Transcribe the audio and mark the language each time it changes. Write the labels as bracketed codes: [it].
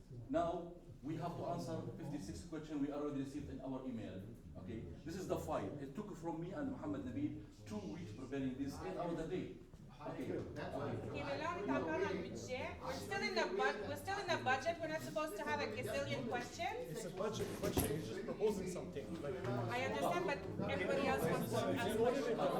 [en] Now, we have to answer 56 questions we already received in our email. Okay, this is the file. It took from me and Mohammed Nabil 2 weeks preparing this, 8 hours a day. Okay. [fr] Okay, mais là, on est encore dans le budget. [en] We're still in the budget. We're not supposed to have a gazillion questions. It's a budget question. You're just proposing something. Like, I understand, but everybody else wants to ask questions.